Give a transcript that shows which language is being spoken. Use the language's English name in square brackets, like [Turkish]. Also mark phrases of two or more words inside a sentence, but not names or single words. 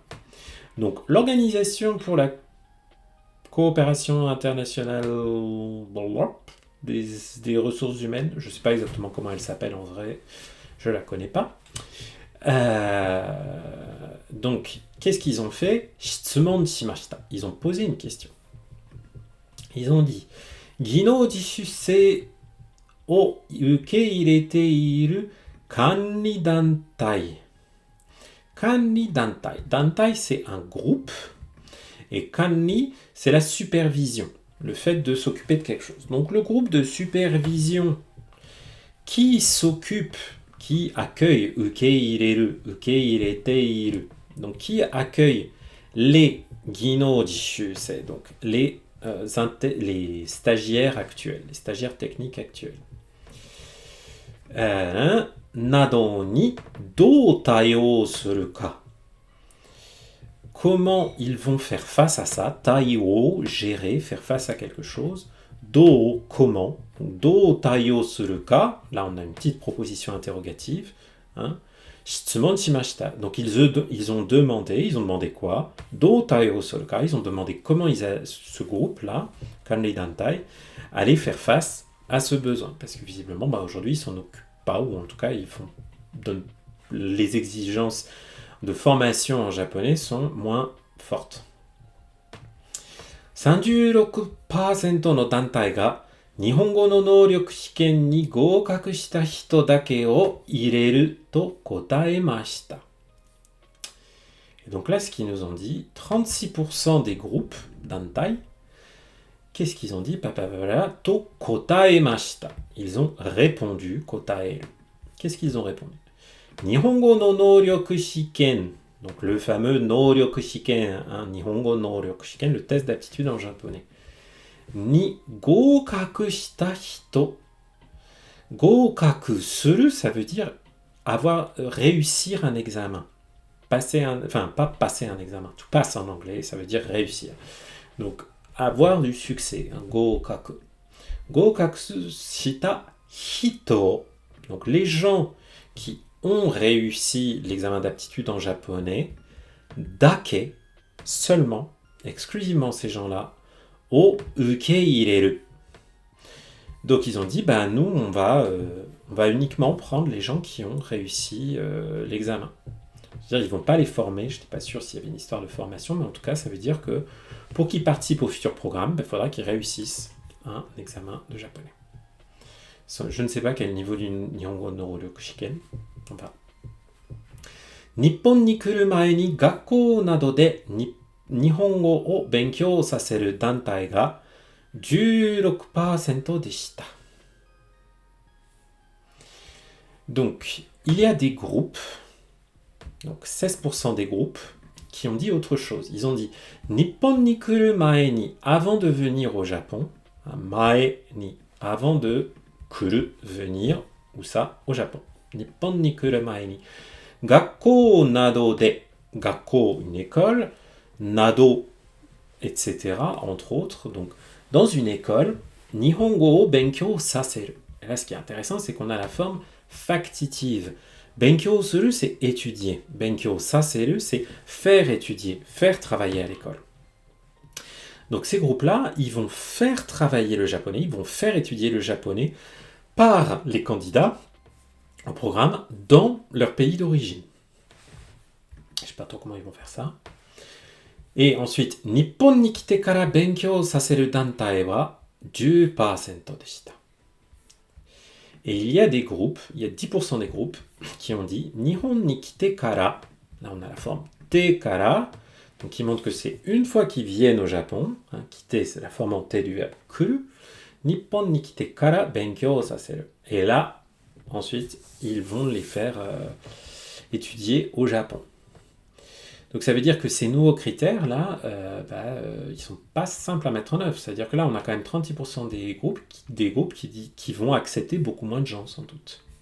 [French] Donc, l'organisation pour la coopération internationale des ressources humaines, je ne sais pas exactement comment elle s'appelle en vrai, je ne la connais pas. Donc, qu'est-ce qu'ils ont fait? [Japanese] 質問しました. [French] Ils ont posé une question. Ils ont dit [Japanese] 技能実習生を受け入れている管理団体. 管理団体. 団体, [French] c'est un groupe. Et kanri, c'est la supervision. Le fait de s'occuper de quelque chose. Donc, le groupe de supervision qui s'occupe, qui accueille [Japanese] 受け入れる、受け入れている. [French] Donc, qui accueille les [Japanese] 技能実習, [French] c'est donc les stagiaires actuels, les stagiaires techniques actuels. [Japanese] などにどう対応するか. [French] Comment ils vont faire face à ça? Taiyō, gérer, faire face à quelque chose. Do, comment? [Japanese] どう対応するか. [French] Là, on a une petite proposition interrogative. [Japanese] 質問しました. [French] Donc ils ont demandé quoi? [Japanese] どう対応するか. [French] Ils ont demandé comment ce groupe-là, [Japanese] 管理団体, [French] allait faire face à ce besoin. Parce que visiblement, aujourd'hui, ils s'en occupent pas, ou en tout cas, les exigences de formation en japonais sont moins fortes. [Japanese] 36% の団体が日本語の能力試験に合格した人だけを入れると答えました。 [French] Et donc là, ce qu'ils nous ont dit, 36% des groupes dantai, qu'est-ce qu'ils ont dit? [Japanese] と答えました. [French] Ils ont répondu, kotaeru. Qu'est-ce qu'ils ont répondu? [Japanese] 日本語の能力試験. [French] Donc le fameux [Japanese] 能力試験、日本語能力試験, [French] le test d'aptitude en japonais. [Japanese] に合格した人. 合格する, [French] ça veut dire réussir un examen. Pas passer un examen. Tu passes en anglais, ça veut dire réussir. Donc, avoir du succès. [Japanese] 合格. 合格した人. [French] Donc, les gens qui ont réussi l'examen d'aptitude en japonais, dake, seulement, exclusivement ces gens-là, [Japanese] を受け入れる. [French] Donc ils ont dit, nous, on va uniquement prendre les gens qui ont réussi l'examen. C'est-à-dire, ils ne vont pas les former, je n'étais pas sûr s'il y avait une histoire de formation, mais en tout cas, ça veut dire que pour qu'ils participent au futur programme, il faudra qu'ils réussissent un examen de japonais. Je ne sais pas quel niveau du Nihongo no Ryoryoku Shiken. On va. [Japanese] 日本に来る前に学校などで日本語を勉強させる団体が16%でした. [French] Donc, il y a des groupes, donc 16% des groupes, qui ont dit autre chose. Ils ont dit [Japanese] 日本に来る前に, [French] avant de venir au Japon, [Japanese] 前に, [French] avant de kuru, venir, où ça? Au Japon. [Japanese] 日本に来る前に. 学校などで, [French] gakkou, une école, nado, etc., entre autres. Donc, dans une école, [Japanese] 日本語を勉強させる. [French] Et là, ce qui est intéressant, c'est qu'on a la forme factitive. [Japanese] 勉強する, [French] c'est étudier. [Japanese] 勉強させる, [French] c'est faire étudier, faire travailler à l'école. Donc ces groupes-là, ils vont faire travailler le japonais, ils vont faire étudier le japonais par les candidats au programme dans leur pays d'origine. Je ne sais pas trop comment ils vont faire ça. Et ensuite, [Japanese] 日本に来てから勉強させる団体は10%でした. [French] Et il y a des groupes, il y a 10% des groupes qui ont dit [Japanese] 日本に来てから, [French] là on a la forme [Japanese] てから, [French] donc qui montre que c'est une fois qu'ils viennent au Japon, kite c'est la forme en te du verbe kuru, [Japanese] 日本に来てから勉強させる. [French] Et là, ensuite, ils vont les faire étudier au Japon. Donc ça veut dire que ces nouveaux critères-là, ils ne sont pas simples à mettre en œuvre. C'est-à-dire que là, on a quand même 36% des groupes qui vont accepter beaucoup moins de gens, sans doute.